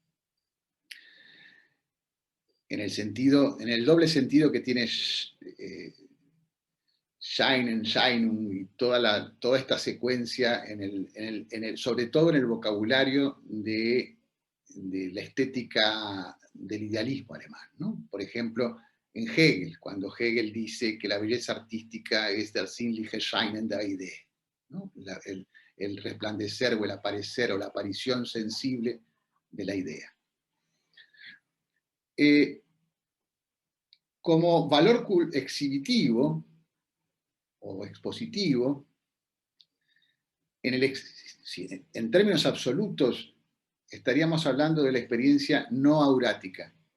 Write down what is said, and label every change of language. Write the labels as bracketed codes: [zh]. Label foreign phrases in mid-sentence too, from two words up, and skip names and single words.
[es] En el doble sentido que tiene [de] Scheinen, Scheinung [es] y toda esta secuencia, sobre todo en el vocabulario de la estética del idealismo alemán, ¿no? Por ejemplo, en Hegel, cuando Hegel dice que la belleza artística es [de] der sinnliche Scheinen der Idee, [es] ¿no? El resplandecer o el aparecer o la aparición sensible de la idea. Como valor exhibitivo o expositivo, en términos absolutos, estaríamos hablando de la experiencia no aurática,